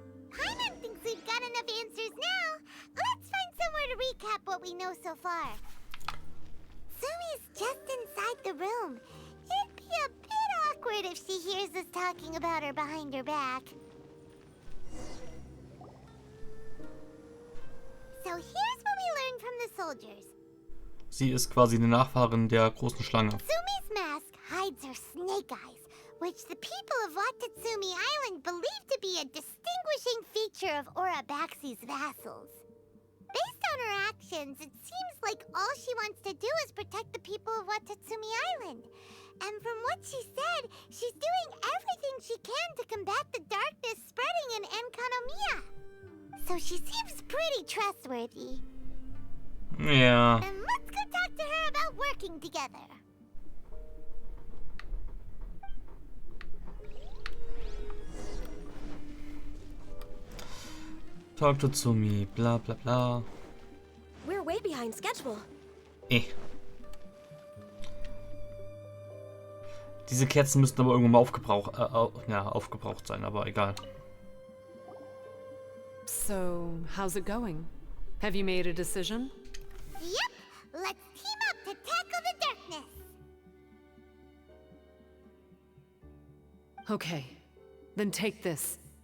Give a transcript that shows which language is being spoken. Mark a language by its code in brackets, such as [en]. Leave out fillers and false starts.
[en] Paimon thinks we've got enough answers now. Let's find somewhere to recap what we know so far. Sumi's just inside the room. It'd be a bit awkward if she hears us talking about her behind her back. So here's what we learned from the soldiers. [de] Sie ist quasi eine Nachfahrin der großen Schlange. [en] Sumi's mask hides her snake eyes, which the people of Watatsumi Island believe to be a distinguishing feature of Orabaxi's vassals. Based on her actions, it seems like all she wants to do is protect the people of Watatsumi Island. And from what she said, she's doing everything she can to combat the darkness spreading in Enkanomiya. So she seems pretty trustworthy. [de] Ja. [en] And let's go talk to her about working together. Talk to Tsumi, bla bla bla. We're way behind schedule. [de] Diese Kerzen müssten aber irgendwann mal aufgebraucht sein, aber egal. [en] So, how's it going? Have you made a decision? Yep, let's team up to tackle the darkness. Okay, then take this.